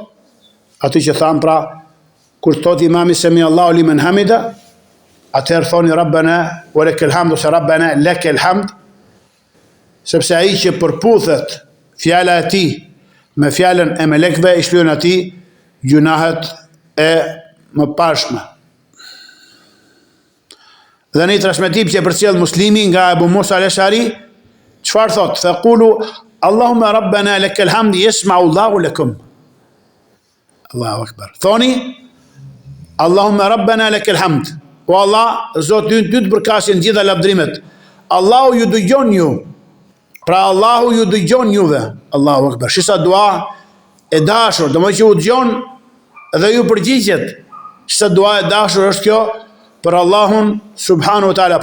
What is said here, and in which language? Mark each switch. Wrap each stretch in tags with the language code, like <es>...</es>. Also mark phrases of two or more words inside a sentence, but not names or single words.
<sq>Aty që thamë pra, kur thot imami</sq> <ar>سمع الله لمن حمده,</ar> <sq>atëherë thoni</sq> <ar>ربنا ولك الحمد</ar> <sq>ose</sq> <ar>ربنا لك الحمد,</ar> <sq>sepse ai që përputhet fjala e tij me fjalën e melekëve, i shlyhen atij gjunahet e mëpashme. Dhe në një transmetim që përcjell Muslimi nga Abu Musa al-Ash'ari, çfarë thot?</sq> <ar>فقولوا اللهم ربنا لك الحمد يسمع الله لكم. الله أكبر.</ar> <sq>Thoni</sq> <ar>اللهم ربنا لك الحمد.</ar> <sq>O Allah, Zoti ynë ty të përkasin gjitha lavdrimet. Allahu ju dëgjon ju. Pra Allahu ju dëgjon juve.</sq> <ar>الله أكبر.</ar> <sq>Shisa dua e dashur, domethënë që u dëgjon dhe ju përgjigjet. Shisa dua e dashur është kjo për Allahun</sq> <ar>سبحانه وتعالى.</ar>